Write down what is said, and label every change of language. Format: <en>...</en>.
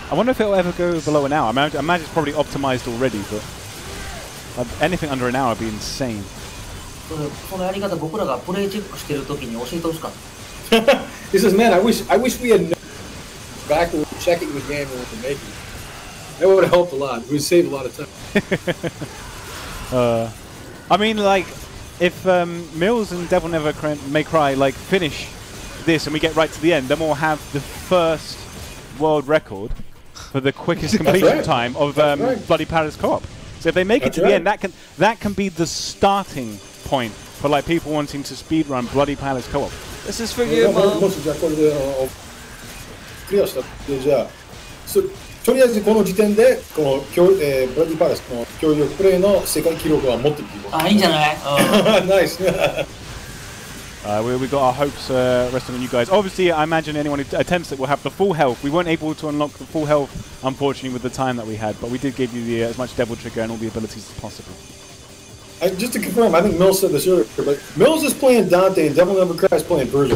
<en>I wonder if it'll ever go below an hour. I imagine it's probably optimized already, but anything under an hour would be insane.</en> <ja>そのやり方僕らがプレイチェックしてる時に教えてほしかった。</ja> <en>He says, man, I wish we had known back when we were checking the game when we were making it. That would have helped a lot. It would save a lot of time. I mean, like, if Mills and Devil May Cry like finish this and we get right to the end, then we'll have the first world record for the quickest completion time of Bloody Paradise Co-op. So if they make it to the end, that can be the starting point for like people wanting to speedrun Bloody Palace Co-op. This is for you, Mom.</en> <ja>じゃあこれでクリアしたってじゃあとりあえずこの時点でこのブラディパレスの協力プレイの世界記録は持ってるっていうこと。あ、いいんじゃない？</ja> <en>Nice. We got our hopes resting on you guys. Obviously, I imagine anyone who attempts it will have the full health. We weren't able to unlock the full health, unfortunately, with the time that we had, but we did give you as much Devil Trigger and all the abilities as possible. Just to confirm, I think Mills said this earlier, but Mills is playing Dante and Devil Never Cry is playing Virgil.</en>